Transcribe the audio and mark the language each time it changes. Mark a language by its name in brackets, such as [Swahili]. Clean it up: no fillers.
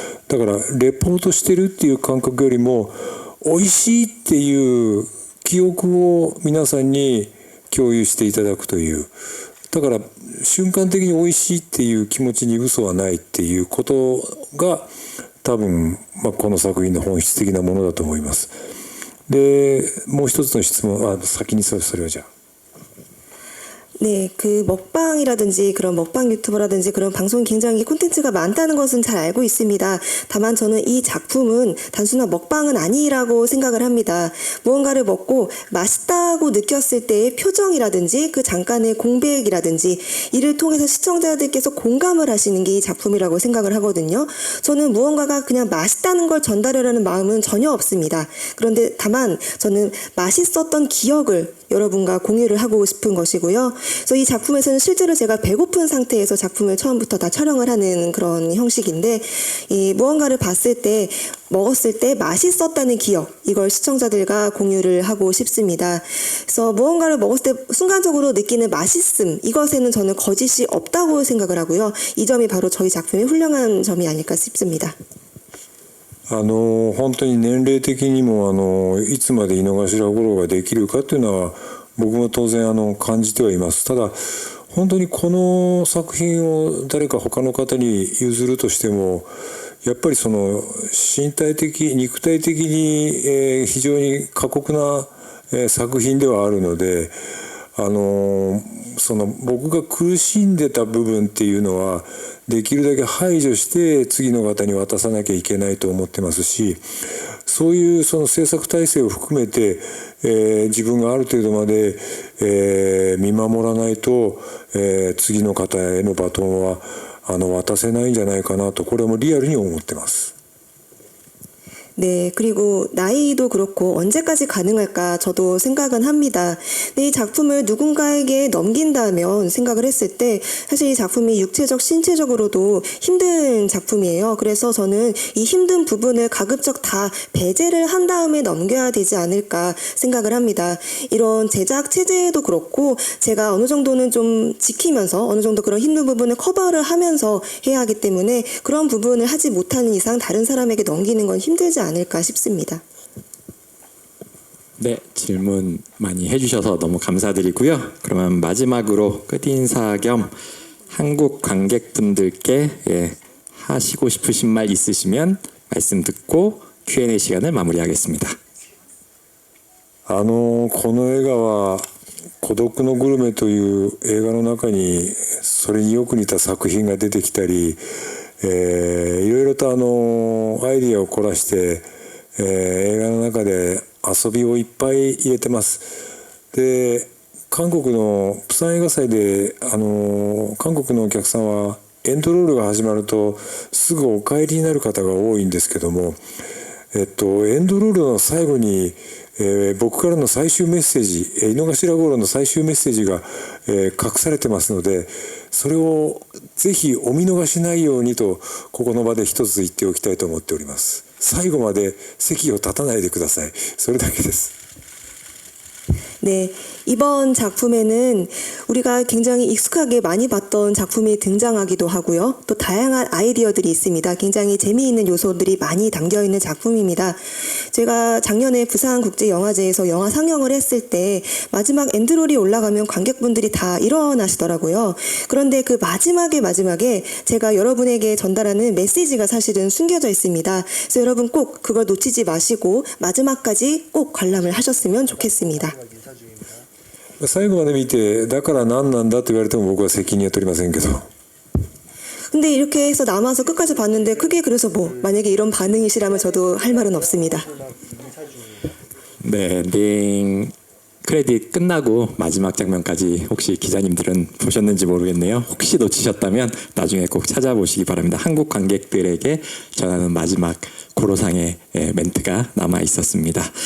[Japanese] だからレポートしてるっていう感覚よりも美味しいっていう記憶を皆さんに共有していただくという。だから瞬間的に美味しいっていう気持ちに嘘はないっていうことが多分、この作品の本質的なものだと思います。で、もう一つの質問、先にそれはじゃあ。 [Korean] 네, 그 먹방이라든지 그런 먹방 유튜버라든지 그런 방송 굉장히 콘텐츠가 많다는 것은 잘 알고 있습니다. 다만 저는 이 작품은 단순한 먹방은 아니라고 생각을 합니다. 무언가를 먹고 맛있다고 느꼈을 때의 표정이라든지 그 잠깐의 공백이라든지 이를 통해서 시청자들께서 공감을 하시는 게 이 작품이라고 생각을 하거든요. 저는 무언가가 그냥 맛있다는 걸 전달하려는 마음은 전혀 없습니다. 그런데 다만 저는 맛있었던 기억을 여러분과 공유를 하고 싶은 것이고요. 그래서 이 작품에서는 실제로 제가 배고픈 상태에서 작품을 처음부터 다 촬영을 하는 그런 형식인데 이 무언가를 봤을 때 먹었을 때 맛있었다는 기억 이걸 시청자들과 공유를 하고 싶습니다. 그래서 무언가를 먹었을 때 순간적으로 느끼는 맛있음 이것에는 저는 거짓이 없다고 생각을 하고요. 이 점이 바로 저희 작품의 훌륭한 점이 아닐까 싶습니다. [Japanese] 本当に年齢的にもいつまで井の頭五郎ができるかというのは僕も当然感じてはいます。ただ本当にこの作品を誰か他の方に譲るとしてもやっぱりその身体的肉体的に非常に過酷な作品ではあるのでその僕が苦しんでた部分っていうのはできるだけ排除して次の方に渡さなきゃいけないと思ってますし、そういうその制作体制を含めて、自分がある程度まで、見守らないと、次の方へのバトンは渡せないんじゃないかなとこれはもうリアルに思ってます。 [Korean] 네, 그리고 나이도 그렇고 언제까지 가능할까 저도 생각은 합니다. 근데 이 작품을 누군가에게 넘긴다면 생각을 했을 때 사실 이 작품이 육체적, 신체적으로도 힘든 작품이에요. 그래서 저는 이 힘든 부분을 가급적 다 배제를 한 다음에 넘겨야 되지 않을까 생각을 합니다. 이런 제작 체제도 그렇고 제가 어느 정도는 좀 지키면서 어느 정도 그런 힘든 부분을 커버를 하면서 해야 하기 때문에 그런 부분을 하지 못하는 이상 다른 사람에게 넘기는 건 힘들지 않을까 싶습니다. 네, 질문 많이 해주셔서 너무 감사드리고요. 그러면 마지막으로 끝인사 겸 한국 관객분들께 하시고 싶으신 말 있으시면 말씀 듣고 Q&A 시간을 마무리하겠습니다. [Japanese] この映画は孤独のグルメという映画の中にそれによく似た作品が出てきたり、いろいろとアイディアを凝らして、映画の中で遊びをいっぱい入れてます。で、韓国のプサン映画祭で韓国のお客さんはエンドロールが始まるとすぐお帰りになる方が多いんですけども、エンドロールの最後に僕からの最終メッセージ、井の頭五郎の最終メッセージが、隠されてますので、それをぜひお見逃しないようにとここの場で一つ言っておきたいと思っております。最後まで席を立たないでください。それだけです。 [Korean] 네, 이번 작품에는 우리가 굉장히 익숙하게 많이 봤던 작품이 등장하기도 하고요. 또 다양한 아이디어들이 있습니다. 굉장히 재미있는 요소들이 많이 담겨있는 작품입니다. 제가 작년에 부산국제영화제에서 영화 상영을 했을 때 마지막 엔드롤이 올라가면 관객분들이 다 일어나시더라고요. 그런데 그 마지막에 제가 여러분에게 전달하는 메시지가 사실은 숨겨져 있습니다. 그래서 여러분 꼭 그걸 놓치지 마시고 마지막까지 꼭 관람을 하셨으면 좋겠습니다. [Japanese] 最後まで見てだから何なんだと言われても僕は責任は取りませんけど [Korean] 근데 이렇게 해서 남아서 끝까지 봤는데 크게 그래서 뭐 만약에 이런 반응이시라면 저도 할 말은 없습니다. 네, 엔딩 크레딧 끝나고 마지막 장면까지 혹시 기자님들은 보셨는지 모르겠네요. 혹시 놓치셨다면 나중에 꼭 찾아보시기 바랍니다. 한국 관객들에게 전하는 마지막 고로상의 멘트가 남아 있었습니다.